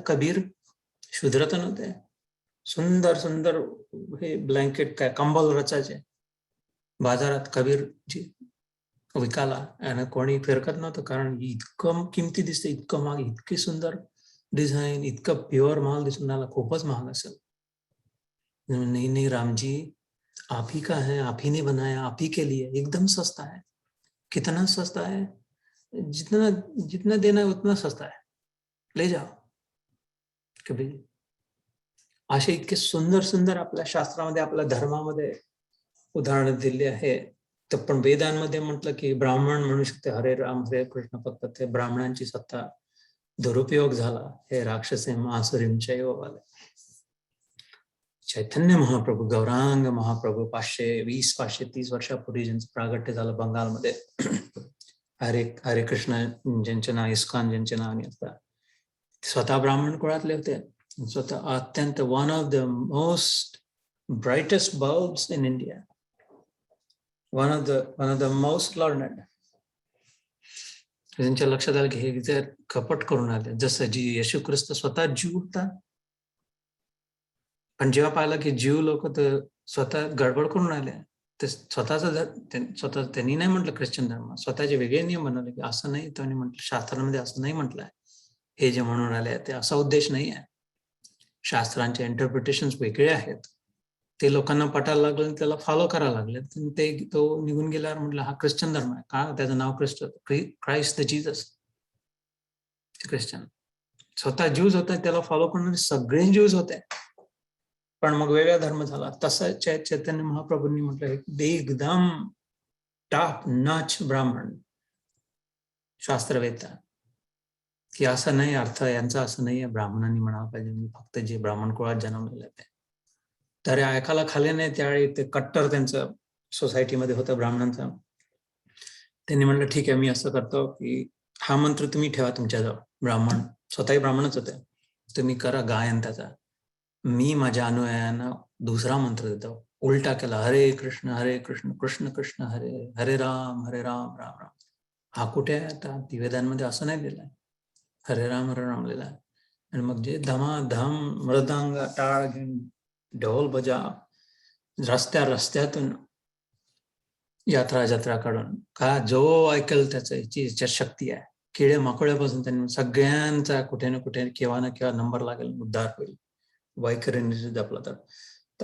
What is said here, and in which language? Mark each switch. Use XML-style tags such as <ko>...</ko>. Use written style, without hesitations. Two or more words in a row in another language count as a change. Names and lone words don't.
<mr>कबीर शूद्र तर नव्हते, सुंदर सुंदर हे ब्लँकेट, काय कंबल रचायचे बाजारात कबीरजी विकाला, आणि कोणी फिरकत नव्हतं, कारण इतकं किमती दिसते, इतकं महाग, इतकी सुंदर डिझाईन, इतकं प्युअर माल दिसून आला, खूपच महाग असेल.</mr> <hi>नहीं नहीं राम जी, आप ही का है, आप ही ने बनाया, आप ही के लिए, एकदम सस्ता है. कितना सस्ता है? जितना जितना देना है उतना सस्ता है, ले जाओ.</hi> <mr>कबीर असे इतके सुंदर सुंदर आपल्या शास्त्रामध्ये, आपल्या धर्मामध्ये उदाहरण दिले आहे. तर पण वेदांमध्ये म्हटलं की ब्राह्मण म्हणू शकते हरे राम हरे कृष्ण, फक्त ते ब्राह्मणांची सत्ता दुरुपयोग झाला, हे राक्षसे मासुरीम चैववाले. चैतन्य महाप्रभू, गौरांग महाप्रभू 520-530 वर्षापूर्वी ज्यांचं प्रागट्य झालं बंगालमध्ये, हरे कृष्ण ज्यांचे नाव, इस्कॉन ज्यांचे नावाने असतात, स्वतः ब्राह्मण कुळातले होते. स्वतः अत्यंत</mr> <en>one of the most brightest bulbs in India, one of the most learned.</en> <mr>त्यांच्या लक्षात आलं की हे जर कपट करून आले, जसं जी येशू ख्रिस्त स्वतः जीव होता, पण जेव्हा पाहिलं की जीव लोक तर स्वतः गडबड करून आले, ते स्वतः त्यांनी नाही म्हटलं ख्रिश्चन धर्म, स्वतःचे वेगळे नियम बनवले की असं नाही. त्यांनी म्हटलं शास्त्रांमध्ये असं नाही म्हटलंय, हे जे म्हणून आले ते असा उद्देश नाही आहे. शास्त्रांचे इंटरप्रिटेशन वेगळे आहेत, ते लोकांना पटायला लागले, त्याला फॉलो करायला लागले. ते तो निघून गेल्यावर म्हटलं हा ख्रिश्चन धर्म आहे का, त्याचं नाव</mr> <en>Christ the Jesus,</en> <mr>ख्रिश्चन. स्वतः ज्यूज होते, त्याला फॉलो करणारे सगळे ज्यूज होते, पण मग वेगळा धर्म झाला. तसं चैतन्य महाप्रभूंनी म्हटलं एकदम</mr> <en>top notch</en> <mr>ब्राह्मण शास्त्रवेत्ता, की असं नाही, अर्थ यांचा असं नाही आहे ब्राह्मणांनी म्हणायला पाहिजे, मी फक्त जे ब्राह्मण कुळात जन्मलेले ते. तर ऐकायला खाली नाही, त्यावेळी ते कट्टर त्यांचं सोसायटीमध्ये होतं ब्राह्मणांचं. त्यांनी म्हटलं ठीक आहे, मी असं करतो की हा मंत्र तुम्ही ठेवा तुमच्याजवळ, ब्राह्मण स्वतःही ब्राह्मणच होते, तुम्ही करा गायन त्याचा, मी माझ्या अनुयायांना दुसरा मंत्र देतो, उलटा केला, हरे कृष्ण कृष्ण कृष्ण हरे हरे राम राम राम. हा कुठे आहे आता? वेदांमध्ये असं नाही दिलंय, हरे राम लिहिलं आहे. आणि मग जे धमाधम मृदांग टाळ घेऊन ढोल बजा रस्त्यातून यात्रा जत्रा काढून, का जो ऐकेल त्याची शक्ती आहे. किडे माकोळ्यापासून त्यांनी सगळ्यांचा कुठे ना कुठे केव्हा ना केव्हा नंबर लागेल, उद्धार होईल, वैखरी जपला तर.</mr>